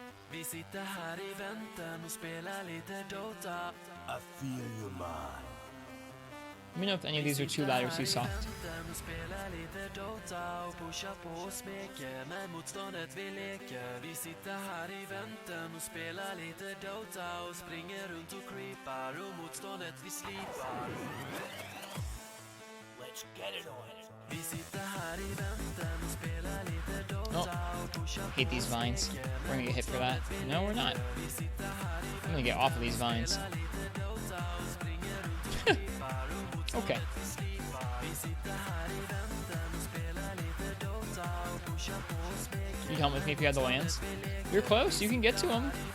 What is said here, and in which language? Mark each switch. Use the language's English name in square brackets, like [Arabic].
[Swedish] Vi sitter här i väntan och spelar lite Dota. [English] I feel you, man. Let me know if any of these are too loud or too soft. [Swedish] Vi sitter här i väntan och spelar lite Dota och springer runt och creepar och motståndet vi slipar. [English] Let's get it on. [Swedish] Vi sitter här i väntan och spelar lite Dota och pushar på. [English] Hate these vines. We're gonna get hit for that. No, we're not. I'm gonna get off of these vines. Okay. You'd help with me if you had the lands. You're close. You can get to them.